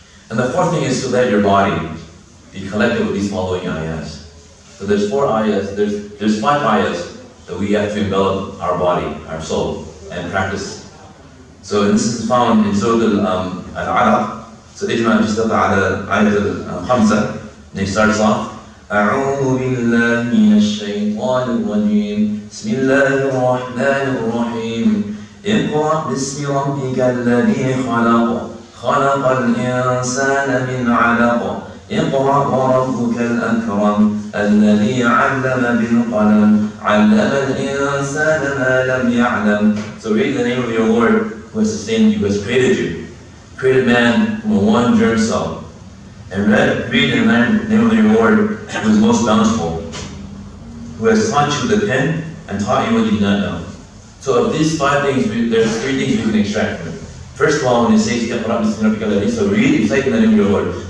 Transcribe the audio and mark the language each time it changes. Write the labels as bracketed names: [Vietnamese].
[English] And the fourth thing is to let your body be collected with these following ayahs. So there's 4 ayahs, there's 5 ayahs that we have to envelop our body, our soul, and practice. So this is found in Surah Al-Alaq. [Arabic] So Ijma Jistata ala ayat al-Khamsa. And it starts off, أعوذ بالله من الشيطان الرجيم بسم الله الرحمن الرحيم اقرأ باسم ربك الذي خلق خلق الإنسان من علق اقرأ وربك الأكرم الذي علم بالقلم علم الإنسان ما لم يعلم. [English] So read the name of your Lord who has sustained you, who has created you. Created man from one germ cell. And read the name of your Lord who is most bountiful, who has taught you the pen and taught you what you did not know. So of these 5 things, there's 3 things we can extract from it. First of all, when it says, so read, recite in the name of your Lord.